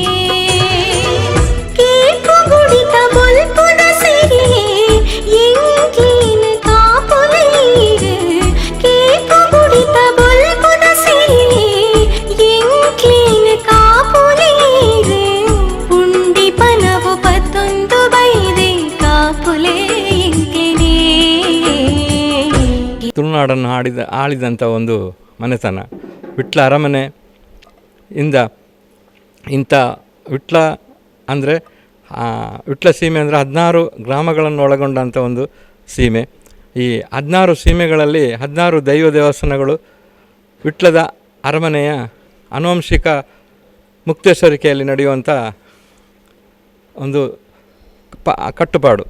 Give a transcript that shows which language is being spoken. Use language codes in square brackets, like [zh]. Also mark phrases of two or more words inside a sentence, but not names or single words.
[tcy] ಕೇಕು ಗುಡಿತ ಬೊಲ್ಪುನ ಸಿರಿಯೇ ಎಂಕ್ಲೀನ ಕಾಪುಲೀರು ಕೇಕು ಗುಡಿತ ಬೊಲ್ಪುನ ಸಿರಿಯೇ ಎಂಕ್ಲೀನ ಕಾಪುಲೀರು ಉಂಡಿ ಪನವು ಪತ್ತೊಂದು ಬೈದೆ ಕಾಪುಲೇ ಎಂಕ್ಲೆನೇ. [kn] ತುಳುನಾಡನ್ನು ಆಳಿದಂಥ ಒಂದು ಮನೆತನ ವಿಟ್ಲ ಅರಮನೆ ಇಂದ ಇಂಥ ವಿಟ್ಲ ಅಂದರೆ ವಿಟ್ಲ ಸೀಮೆ ಅಂದರೆ 16 ಗ್ರಾಮಗಳನ್ನು ಒಳಗೊಂಡಂಥ ಒಂದು ಸೀಮೆ. ಈ 16 ಸೀಮೆಗಳಲ್ಲಿ 16 ದೈವ ದೇವಸ್ಥಾನಗಳು ವಿಟ್ಲದ ಅರಮನೆಯ ಆನುವಂಶಿಕ ಮುಕ್ತೇಶ್ವರಿಕೆಯಲ್ಲಿ ನಡೆಯುವಂಥ ಒಂದು ಕಟ್ಟುಪಾಡು.